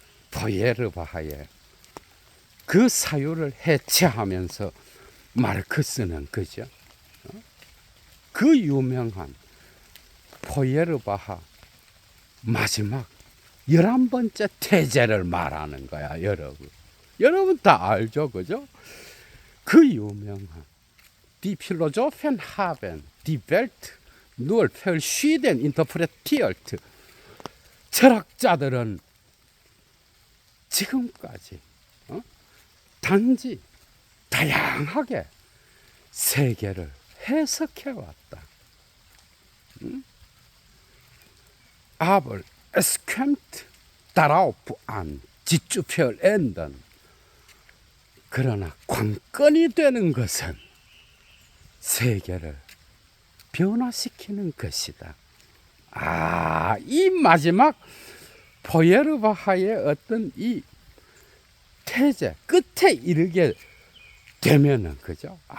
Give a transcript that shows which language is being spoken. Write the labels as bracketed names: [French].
[Korean] 포예르바하의 그 사유를 해체하면서 마르크스는, 그죠? 그 유명한 포예르바하 마지막 11번째 태제를 말하는 거야, 여러분. 여러분 다 알죠, 그죠? 그 유명한 [German] Die Philosophen haben die Welt nur verschieden interpretiert. [Korean] 철학자들은 지금까지 단지 다양하게 세계를 해석해왔다. [German] Aber es kommt darauf an, sie zu vollenden. [Korean] 그러나 관건이 되는 것은 세계를 변화시키는 것이다. 이 마지막 포예르바하의 어떤 이 태제 끝에 이르게 되면은, 그죠?